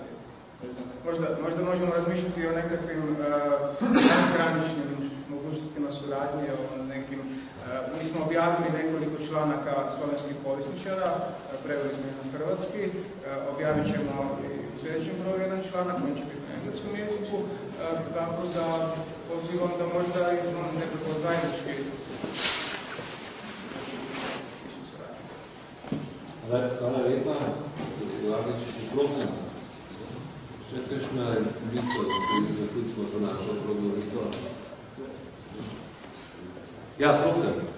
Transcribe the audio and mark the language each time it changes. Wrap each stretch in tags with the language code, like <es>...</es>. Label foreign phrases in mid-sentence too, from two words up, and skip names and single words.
<hr>Možda možemo razmišljati o nekakvim transgraničnim mogućnostima suradnje, o nekim... Mi smo objavili nekoliko članaka slovenskih povjesničara, preveli smo ih na hrvatski, objavit ćemo i u sljedećem broju jedan članak, on će biti na engleskom jeziku, tako da pozivam da možda imamo nekako zajednički.</hr> <sl>Hvala lepa. Prosim, še kakšna misel, da zaključimo za našo prognozico. Ja, prosim.</sl>